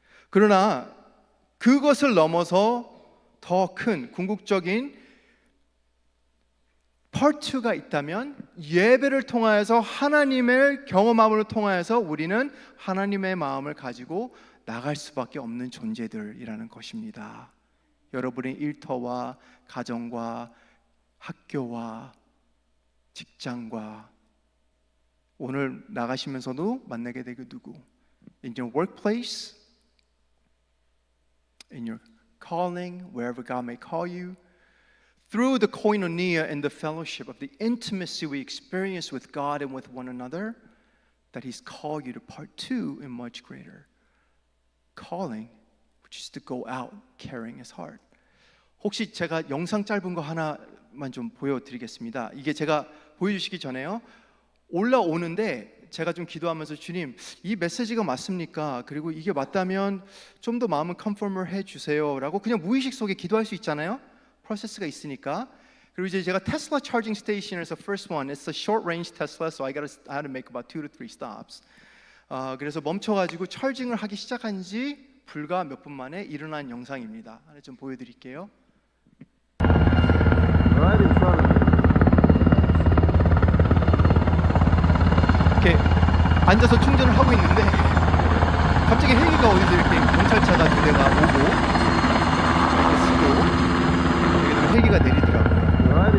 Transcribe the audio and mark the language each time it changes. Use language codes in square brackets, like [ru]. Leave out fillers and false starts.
[ko] 그러나 그것을 넘어서 더 큰 궁극적인 Part 2가 있다면 예배를 통하여서 하나님을 경험함을 통하여서 우리는 하나님의 마음을 가지고 나갈 수밖에 없는 존재들이라는 것입니다. 여러분의 일터와 가정과 학교와 직장과 오늘 나가시면서도 만나게 되고 누구 [en] in your workplace, in your calling, wherever God may call you, through the koinonia and the fellowship of the intimacy we experience with God and with one another, that He's called you to part 2 in much greater calling, which is to go out carrying His heart. [ko] 혹시 제가 영상 짧은 거 하나만 좀 보여드리겠습니다. 이게 제가 보여주시기 전에요. 올라오는데 제가 좀 기도하면서 주님 이 메시지가 맞습니까? 그리고 이게 맞다면 좀 더 마음을 컨펌을 해주세요 라고 그냥 무의식 속에 기도할 수 있잖아요. 프로세스가 있으니까. 그리고 이제 제가 테슬라 차징 스테이션에서 [en] first one, it's a short range Tesla, so I had to make about 2 to 3 stops. [ko] 그래서 멈춰가지고 charging을 하기 시작한 지 불과 몇 분 만에 일어난 영상입니다. 하나 좀 보여드릴게요. [en] Right in front of you. [ko] 이렇게 앉아서 충전을 하고 있는데 갑자기 헬기가 어디서 이렇게 경찰차가 두 대가 오고 이렇게 쓰고 헬기가 내리더라고요.